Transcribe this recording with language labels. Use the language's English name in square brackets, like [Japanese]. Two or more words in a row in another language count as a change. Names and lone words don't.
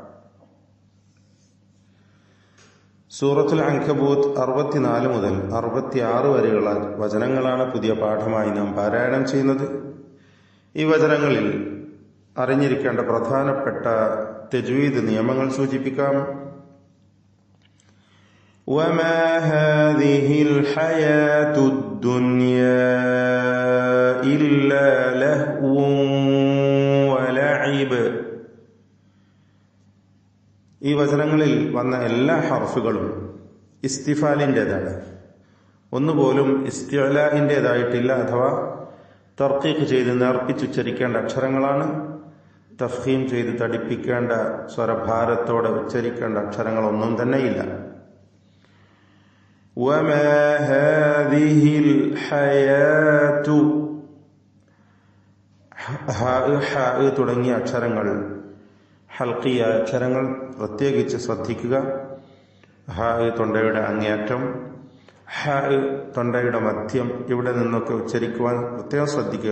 [Malayalam] സൂറത്തുൽ അൻകബൂത്ത് 64 മുതൽ 66 വരെയുള്ള വചനങ്ങളാണ് പുതിയ പാഠമായി നാം പാരായണം ചെയ്യുന്നത്. ഈ വചനങ്ങളിൽ അറിഞ്ഞിരിക്കേണ്ട പ്രധാനപ്പെട്ട തജ്വീദ് നിയമങ്ങൾ സൂചിപ്പിക്കാം. [Arabic] وما هذه الحياة الدنيا إلا لهو ولعب. [Malayalam] ഈ വചനങ്ങളിൽ വന്ന എല്ലാ ഹർഫുകളും ഇസ്തിഫാലിൻ്റെതാണ്. ഒന്നുപോലും ഇസ്തിഅലാഇൻ്റെതായിട്ടില്ല, അഥവാ തർക്കീഖ് ചെയ്ത് നേർപ്പിച്ചുച്ചരിക്കേണ്ട അക്ഷരങ്ങളാണ്. തഫ്ഹീം ചെയ്ത് തടിപ്പിക്കേണ്ട സ്വരഭാരത്തോടെ ഉച്ചരിക്കേണ്ട അക്ഷരങ്ങളൊന്നും തന്നെയില്ല. [Arabic] وما هذه الحياة [Malayalam] തുടങ്ങിയ അക്ഷരങ്ങൾ, ഹൽക്കിയ അക്ഷരങ്ങൾ പ്രത്യേകിച്ച് ശ്രദ്ധിക്കുക. തൊണ്ടയുടെ അങ്ങേയറ്റം, തൊണ്ടയുടെ മധ്യം, ഇവിടെ നിന്നൊക്കെ ഉച്ചരിക്കുവാൻ പ്രത്യേകം ശ്രദ്ധിക്കുക.